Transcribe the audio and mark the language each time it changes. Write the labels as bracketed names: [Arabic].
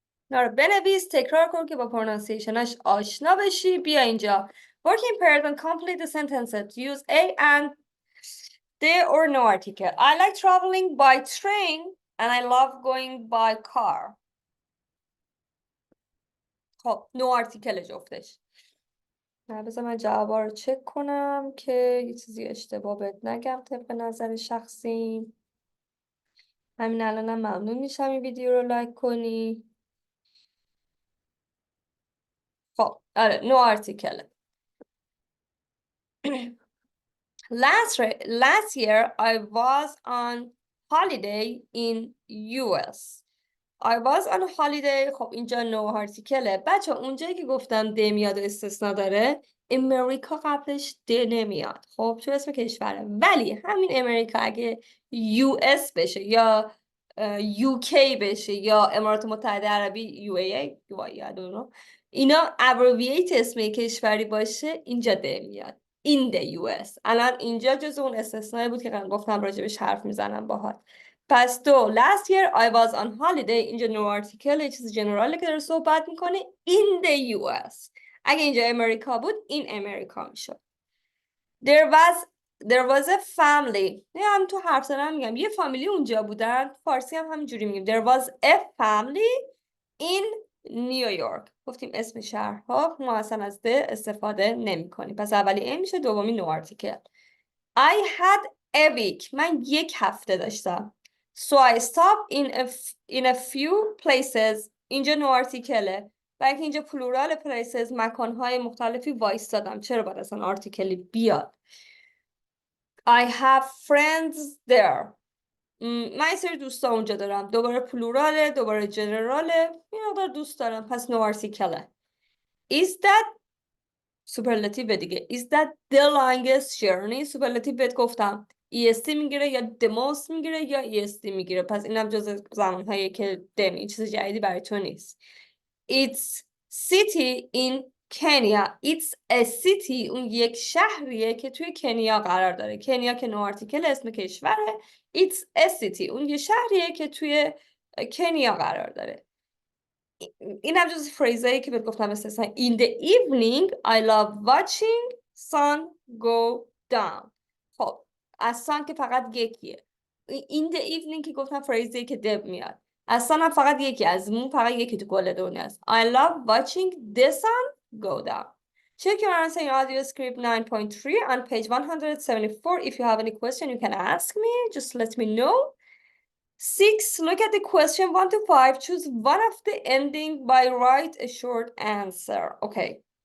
[Persian] نارو بنویس تکرار کن که با پرونانسیشنش آشنا بشی. بیا اینجا. [English] Working pairs and complete the sentences. Use a and the or no article. I like traveling by train and I love going by car. [Persian] خب نو آرتیکل جفتش. نه بذار من جوابا رو چک کنم که یه چیزی اشتباه بهت نگم طبق نظر شخصی. همین الانم ممنون میشم این ویدیو رو لایک کنی. خب آره نو آرتیکل. [English] Last year I was on holiday in US. I was on holiday. [Persian] خب اینجا نو آرتیکله. بچه اونجایی که گفتم د میاد و استثنا داره امریکا قبلش د نمیاد. خب چون اسم کشوره. ولی همین امریکا اگه US بشه یا UK بشه یا امارات متحده عربی UAE اینا ابروییت اسم کشوری باشه اینجا د میاد. [English] In the US. [Persian] الان اینجا جز اون استثنایی بود که گفتم راجبش حرف میزنم باهات. پس تو [English] last year I was on holiday [Persian] اینجا نو آرتیکل یه چیز جنراله که داره صحبت میکنه [English] in the US. [Persian] اگه اینجا امریکا بود این امریکا میشد. [English] There was a family. [Persian] هم تو حرف زدن میگم یه فامیلی اونجا بودن. فارسی هم همینجوری میگیم. [English] There was a family in New York. [Persian] گفتیم اسم شهرها ما اصلا از ده استفاده نمی کنیم. پس اولی این میشه دومی نو آرتیکل. [English] I had a week. [Persian] من یک هفته داشتم. [English] So I stopped in a few places. [Persian] اینجا نو آرتیکله. بلکه اینجا پلورال places مکانهای مختلفی وایستادم. چرا باید اصلا آرتیکلی بیاد؟ [English] I have friends there. [Persian] من یه سری دوستا اونجا دارم. دوباره پلوراله، دوباره جنراله. یه مقدار دوست دارم. پس نو آرتیکله. Is that سوپرلاتیو دیگه. [English] Is that the longest journey؟ [Persian] سوپرلاتیو بهت گفتم EST میگیره یا the most میگیره یا EST میگیره. پس اینم جز زمانهایی که این چیز جدیدی برای تو نیست. [English] It's city in Kenya. It's a city. [Persian] اون یک شهریه که توی کنیا قرار داره. کنیا که نو آرتیکل اسم کشوره. [English] It's a city. [Persian] اون یه شهریه که توی کنیا قرار داره. این هم جز فریزایی که بهت گفتم مثلا [English] In the evening I love watching sun go down. [Persian] خب از sun که فقط یکیه. [English] In the evening [Persian] که گفتم فریزایی که دب میاد. از sun هم فقط یکی. از مون فقط یکی تو کل دنیاست. [English] I love watching the sun go down. Check your answer in audio script 9.3 on page 174. If you have any question you can ask me. Just let me know. 6. Look at the question 1 to 5. Choose one of the ending by write a short answer. Okay.